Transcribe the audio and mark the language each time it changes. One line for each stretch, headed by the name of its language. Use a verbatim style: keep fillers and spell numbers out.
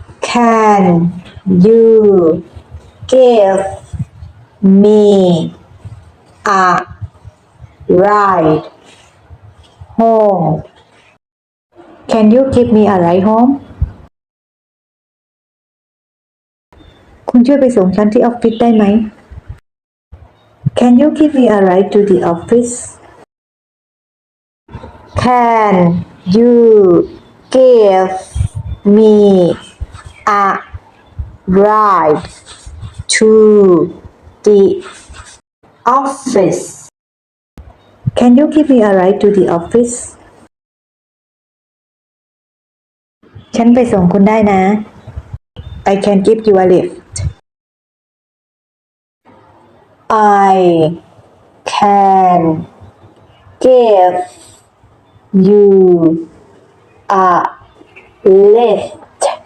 English: Can you give me a ride home? Can you give me a ride home?
Thai: คุณช่วยไปส่งฉันที่ออฟฟิศได้ไหม Can you give me a ride to the office?
English: Can you give me a ride to the office? Can you give me a ride to the office?
Thai: ฉันไปส่งคุณได้นะ
English: I can give you a lift. I can give you a lift,